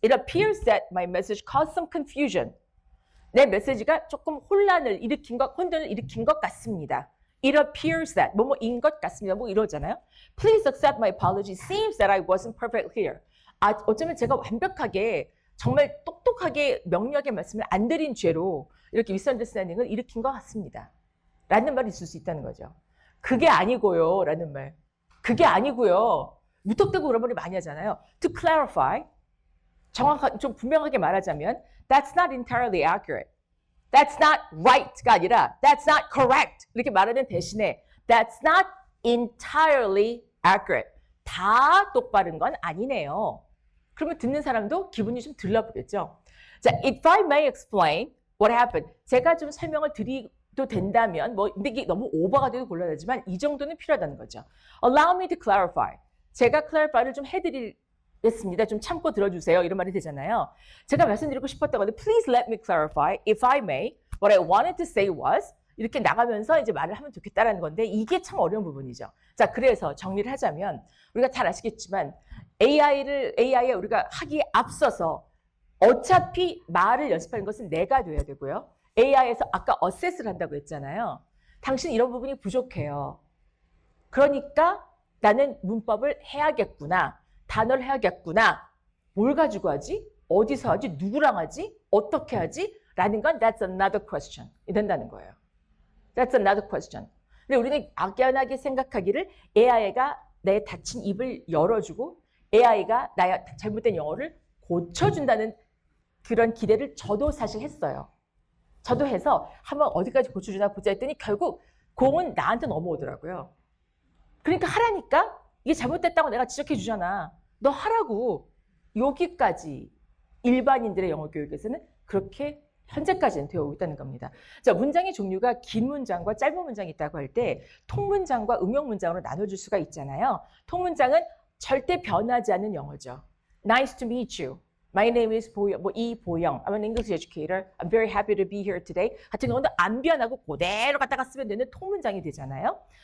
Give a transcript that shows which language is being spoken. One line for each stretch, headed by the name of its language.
English: It appears that my message caused some confusion.
Korean: 내 메시지가 조금 혼란을 혼돈을 일으킨 것 같습니다.
English: It appears that
Korean: 뭐뭐인 것 같습니다. 뭐 이러잖아요.
English: Please accept my apology. Seems that I wasn't perfectly clear.
Korean: 어쩌면 제가 완벽하게 정말 똑똑하게 명료하게 말씀을 안 드린 죄로 이렇게 미스언더스탠딩을 일으킨 것 같습니다. 라는 말이 있을 수 있다는 거죠. 그게 아니고요. 라는 말. 그게 아니고요. 무턱대고 그런 말을 많이 하잖아요.
English: To clarify,
Korean: 좀 분명하게 말하자면
English: That's not entirely accurate. That's not right가 아니라 That's not correct.
Korean: 이렇게 말하는 대신에
English: That's not entirely accurate.
Korean: 다 똑바른 건 아니네요. 그러면 듣는 사람도 기분이 좀 들러보겠죠.
English: 자, if I may explain what happened.
Korean: 제가 좀 설명을 드리도 된다면, 근데 이게 너무 오버가 돼도 곤란하지만 이 정도는 필요하다는 거죠.
English: Allow me to clarify.
Korean: 제가 clarifi를 좀 해드리겠습니다. 좀 참고 들어주세요. 이런 말이 되잖아요. 제가 말씀드리고 싶었던 건데,
English: please let me clarify, if I may, what I wanted to say was,
Korean: 이렇게 나가면서 이제 말을 하면 좋겠다라는 건데, 이게 참 어려운 부분이죠. 자, 그래서 정리를 하자면, 우리가 잘 아시겠지만, AI에 우리가 하기에 앞서서 어차피 말을 연습하는 것은 내가 돼야 되고요. AI에서 아까 어세스를 한다고 했잖아요. 당신 이런 부분이 부족해요. 그러니까 나는 문법을 해야겠구나. 단어를 해야겠구나. 뭘 가지고 하지? 어디서 하지? 누구랑 하지? 어떻게 하지? 라는 건
English: that's another question.
Korean: 이 된다는 거예요.
English: That's another question.
Korean: 근데 우리는 악연하게 생각하기를 AI가 내 닫힌 입을 열어주고 AI가 나의 잘못된 영어를 고쳐준다는 그런 기대를 저도 사실 했어요. 저도 해서 한번 어디까지 고쳐주나 보자 했더니 결국 공은 나한테 넘어오더라고요. 그러니까 하라니까 이게 잘못됐다고 내가 지적해 주잖아. 너 하라고. 여기까지 일반인들의 영어 교육에서는 그렇게 현재까지는 되어 있다는 겁니다. 자, 문장의 종류가 긴 문장과 짧은 문장이 있다고 할 때 통문장과 응용 문장으로 나눠줄 수가 있잖아요. 통문장은 절대 변하지 않는 영어죠.
English: Nice to meet you. My name is 이보영. I'm an English educator. I'm very happy to be here today.
Korean: 같은 경우는 안 변하고 그대로 갖다가 쓰면 되는 통문장이 되잖아요.